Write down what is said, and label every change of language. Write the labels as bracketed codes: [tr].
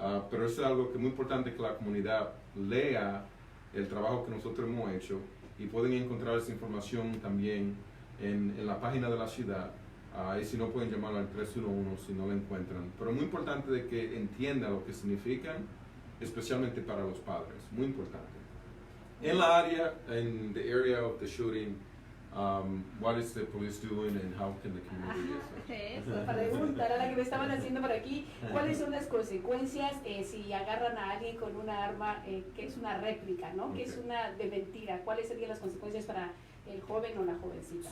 [es] Pero eso es algo que es muy importante, que la comunidad lea el trabajo que nosotros hemos hecho, y pueden encontrar esa información también en la página de la ciudad. Y si no, pueden llamar al 311 si no la encuentran. Pero es muy importante de que entiendan lo que significan, especialmente para los padres. Muy importante. En la área, [en] in the area of the shooting, what is the police doing and how can the community use it? [es] Eso, para preguntar a la que me estaban haciendo por aquí, ¿cuáles son las consecuencias si agarran a alguien con una arma que es una réplica, ¿no? Que es una de mentira? ¿Cuáles serían las consecuencias para el joven o la jovencita?